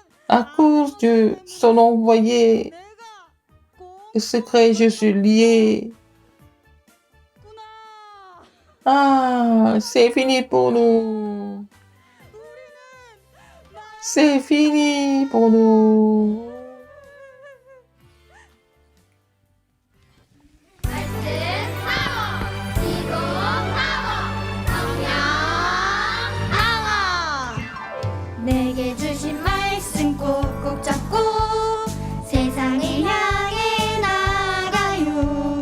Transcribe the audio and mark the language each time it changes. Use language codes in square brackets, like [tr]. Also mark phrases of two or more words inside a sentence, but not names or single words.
[fr] À cause de son envoyé secret, je suis lié. Ah, c'est fini pour nous. C'est fini pour nous. [ko] 내게 주신 말씀 꼭꼭 잡고 세상을 향해 나가요.